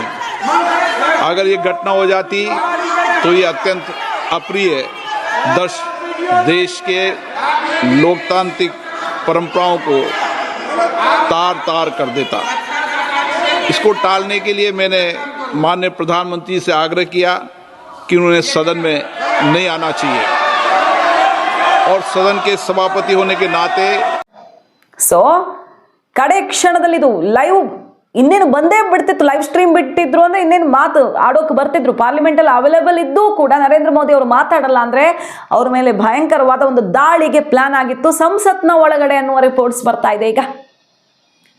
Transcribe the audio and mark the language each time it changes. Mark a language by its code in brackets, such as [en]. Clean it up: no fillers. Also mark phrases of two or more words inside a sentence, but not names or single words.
[hi] अगर ये घटना हो जाती तो ये अत्यंत अप्रिय दृश्य देश के लोकतांत्रिक परंपराओं को तार तार कर देता। इसको टालने के लिए मैंने माननीय प्रधानमंत्री से आग्रह किया कि उन्हें सदन में नहीं आना चाहिए, और सदन के सभापति होने के नाते [kn] ಕಡೆ ಕ್ಷಣದಲ್ಲಿ ಇದು ಲೈವ್ ಇನ್ನೇನು ಬಂದೇ ಬಿಡ್ತಿತ್ತು, [en] live stream [kn] ಬಿಟ್ಟಿದ್ರು ಅಂದರೆ ಇನ್ನೇನು ಮಾತು ಆಡೋಕೆ ಬರ್ತಿದ್ರು. ಪಾರ್ಲಿಮೆಂಟಲ್ಲಿ ಅವೈಲೇಬಲ್ ಇದ್ದೂ ಕೂಡ ನರೇಂದ್ರ ಮೋದಿ ಅವರು ಮಾತಾಡಲ್ಲ ಅಂದರೆ ಅವ್ರ ಮೇಲೆ ಭಯಂಕರವಾದ ಒಂದು ದಾಳಿಗೆ ಪ್ಲಾನ್ ಆಗಿತ್ತು ಸಂಸತ್ನ ಒಳಗಡೆ ಅನ್ನುವ ರಿಪೋರ್ಟ್ಸ್ ಬರ್ತಾ ಇದೆ.